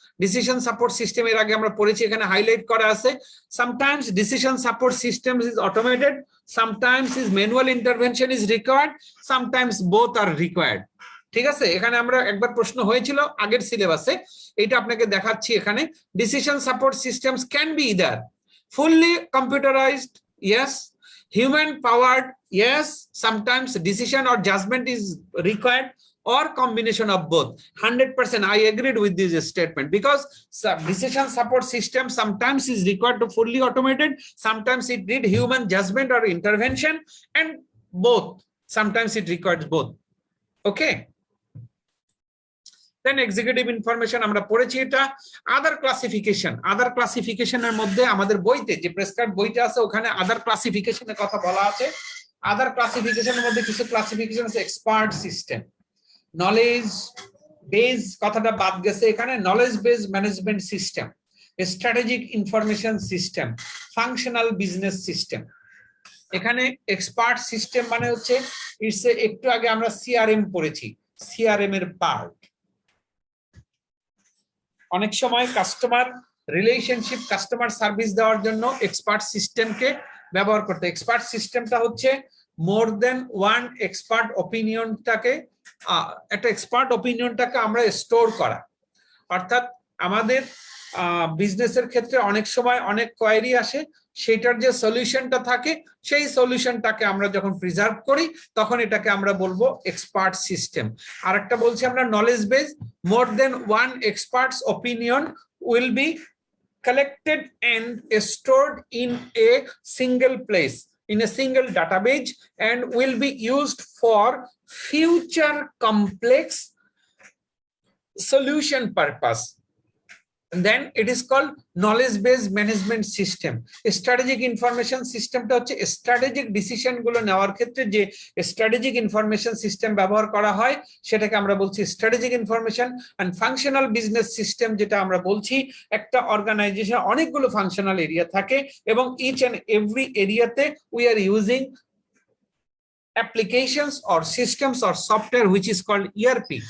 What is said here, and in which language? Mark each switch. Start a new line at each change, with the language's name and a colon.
Bangla: Decision support system এর আগে আমরা পড়েছি, এখানে হাইলাইট করা আছে।
English: Sometimes decision support system is automated, sometimes is manual intervention is required, sometimes both are required.
Bangla: ঠিক আছে, এখানে আমরা একবার প্রশ্ন হয়েছিল আগের সিলেবাসে, এটা আপনাকে দেখাচ্ছি এখানে।
English: Decision support systems can be either fully computerized, yes, human powered, yes, sometimes decision or judgment is required, or combination of both. 100% I agreed with this statement, because decision support system sometimes is required to fully automated, sometimes it need human judgment or intervention, and both, sometimes it requires both. Okay, then executive information
Bangla: আমরা পড়েছি। এটা আদার classification, আদার ক্লাসিফিকেশনের মধ্যে আমাদের বইতে যে prescribe বইটা আছে ওখানে আদার ক্লাসিফিকেশনের কথা বলা আছে। আদার ক্লাসিফিকেশনের মধ্যে কিছু ক্লাসিফিকেশন আছে, এক্সপার্ট সিস্টেম, নলেজ বেজ কথাটা বাদ গেছে এখানে, knowledge base management system, strategic information system, functional business system. এখানে এক্সপার্ট সিস্টেম মানে হচ্ছে ইটস একটু আগে আমরা সিআরএম পড়েছি, সিআরএম এর পার্ট। অনেক সময় কাস্টমার রিলেশনশিপ, কাস্টমার সার্ভিস দেওয়ার জন্য এক্সপার্ট সিস্টেমকে ব্যবহার করতে। এক্সপার্ট সিস্টেমটা হচ্ছে মোর দেন ওয়ান এক্সপার্ট অপিনিয়নটাকে, একটা এক্সপার্ট অপিনিয়নটাকে আমরা স্টোর করা। অর্থাৎ আমাদের বিজনেসের ক্ষেত্রে অনেক সময় অনেক কোয়েরি আসে, সেটার যে সলিউশনটা থাকে সেই সলিউশনটাকে আমরা যখন প্রিজার্ভ করি তখন এটাকে আমরা বলবো এক্সপার্ট সিস্টেম। আর একটা বলছি আমরা
English: Knowledge base, more than one experts opinion will be collected and stored in a single place, in a single database, and will be used for future complex solution purpose. And then it is called knowledge based management system.
Bangla: Strategic information system টা হচ্ছে strategic decision গুলো নেওয়ার ক্ষেত্রে যে strategic information system ব্যবহার করা হয় সেটাকে আমরা বলছি strategic information. And functional business system যেটা আমরা বলছি, একটা অর্গানাইজেশন অনেকগুলো ফাংশনাল এরিয়া থাকে এবং ইচ এন্ড এভরি এরিয়াতে
English: We are using applications or systems or software which is called ERP.